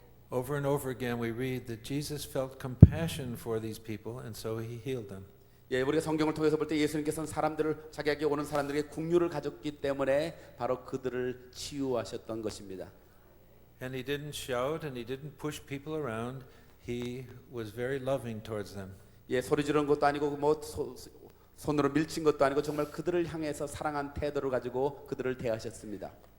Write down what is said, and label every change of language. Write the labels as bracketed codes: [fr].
[en] Over and over again we read that Jesus felt compassion for these people and so he healed them. [ko] 예, 우리가 성경을 통해서 볼 때 예수님께서는 사람들을 자기에게 오는 사람들에게 긍휼을 가졌기 때문에 바로 그들을 치유하셨던 것입니다. [en] And he didn't shout and he didn't push people around. He was very loving towards them. [ko] 예, 소리 지르는 것도 아니고 뭐 손으로 밀친 것도 아니고 정말 그들을 향해서 사랑한 태도를 가지고 그들을 대하셨습니다.